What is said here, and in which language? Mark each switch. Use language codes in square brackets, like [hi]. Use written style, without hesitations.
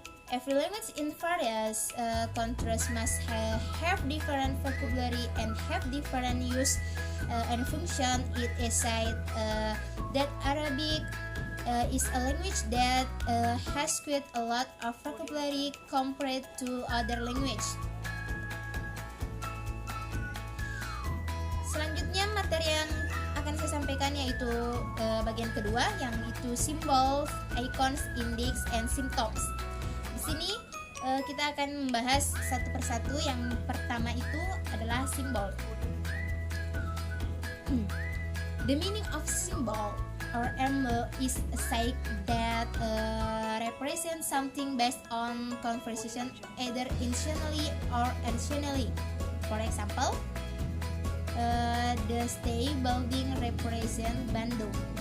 [en] Every language in various countries must have different vocabulary and have different use and function. It is said that Arabic is a language that has quite a lot of vocabulary compared to other language. [id] Selanjutnya materi yang akan saya sampaikan yaitu bagian kedua, yang itu [en] symbols, icons, index, and symptoms. [id] Di sini kita akan membahas satu persatu. Yang pertama itu adalah simbol. [en] The meaning of symbol or emblem is a sign that represents something based on conversation either intentionally or unintentionally. For example, the state building represents Bandung.